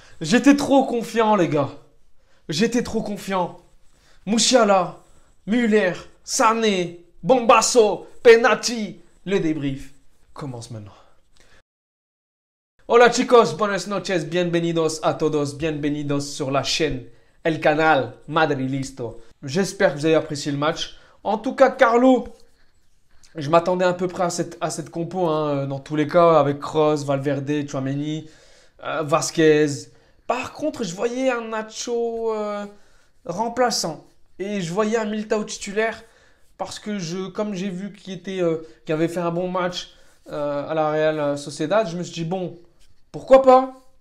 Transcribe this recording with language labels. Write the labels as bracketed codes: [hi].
[fr] J'étais trop confiant, les gars. J'étais trop confiant. Musiala, Müller, Sané, Bombasso, Penati. Le débrief commence maintenant. [es] Hola chicos, buenas noches, bienvenidos a todos, bienvenidos [fr] sur la chaîne [es] El Canal Madrilisto. [fr] J'espère que vous avez apprécié le match. En tout cas, Carlo, je m'attendais à peu près à cette compo, hein, dans tous les cas, avec Kroos, Valverde, Tchouaméni, Vasquez. Par contre, je voyais un Nacho remplaçant et je voyais un Militao titulaire parce que comme j'ai vu qu'il avait fait un bon match à la Real Sociedad, je me suis dit bon, pourquoi pas?